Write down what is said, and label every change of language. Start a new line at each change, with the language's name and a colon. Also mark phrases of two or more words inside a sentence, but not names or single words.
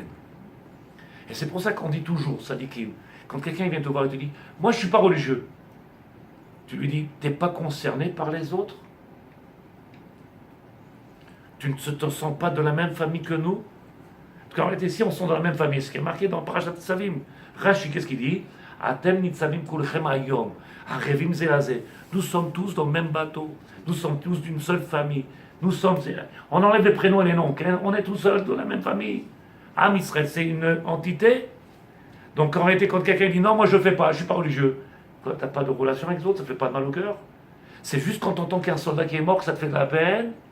French: Et c'est pour ça qu'on dit toujours, sadikim, quand quelqu'un vient te voir et te dit, moi je ne suis pas religieux, tu lui dis, t'es pas concerné par les autres? Tu ne te sens pas de la même famille que nous? Parce qu'en réalité, si on sont dans la même famille, ce qui est marqué dans Parashat Savim, Rashi, qu'est-ce qu'il dit?
Hebrew: אתם נצבים כלכם היום, ערבים זה לזה.
French: Nous sommes tous dans le même bateau. Nous sommes tous d'une seule famille. On enlève les prénoms et les noms. On est tous seuls dans la même famille. Am Israël, c'est une entité. Donc en réalité, quand quelqu'un dit non, moi je ne fais pas, je ne suis pas religieux. Tu n'as pas de relation avec les autres, ça ne fait pas de mal au cœur. C'est juste quand tu entends qu'il y a un soldat qui est mort que ça te fait de la peine.